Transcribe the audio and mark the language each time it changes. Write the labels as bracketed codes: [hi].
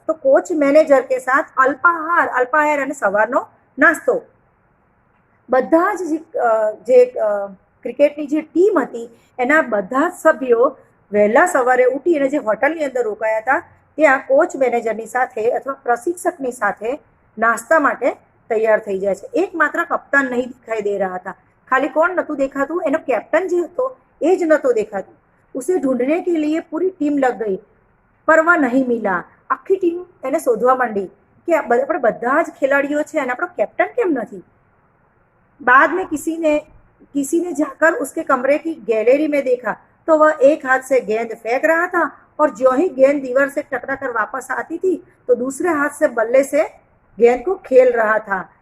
[gu] તો [hi] coach manager કે સાથ [gu] અલ્પાહાર અને સવારનો નાસ્તો, બધા જ જે ક્રિકેટની જે ટીમ હતી એના બધા જ સભ્યો વહેલા સવારે ઉઠી અને જે હોટલની અંદર રોકાયા હતા ત્યાં કોચ મેનેજરની સાથે અથવા પ્રશિક્ષકની સાથે નાસ્તા માટે તૈયાર થઈ જાય છે। [hi] એકમાત્ર કપ્તાન નહીં દિખાઈ દે रहा था। [gu] ખાલી કોણ નહોતું દેખાતું? એનો કેપ્ટન જે હતો એ જ નહોતો દેખાતું। [hi] उसे ढूंढने के लिए पूरी टीम लग गई पर वह नहीं मिला। [gu] आखी टीम એને શોધવા માંડી કે આપણે બધા જ ખેલાડીઓ છે અને આપણો કેપ્ટન કેમ નથી? [hi] बाद में किसी ने जाकर उसके कमरे की गैलरी में देखा तो वह एक हाथ से गेंद फेंक रहा था और जो ही गेंद दीवार से टकरा कर वापस आती थी तो दूसरे हाथ से बल्ले से गेंद को खेल रहा था।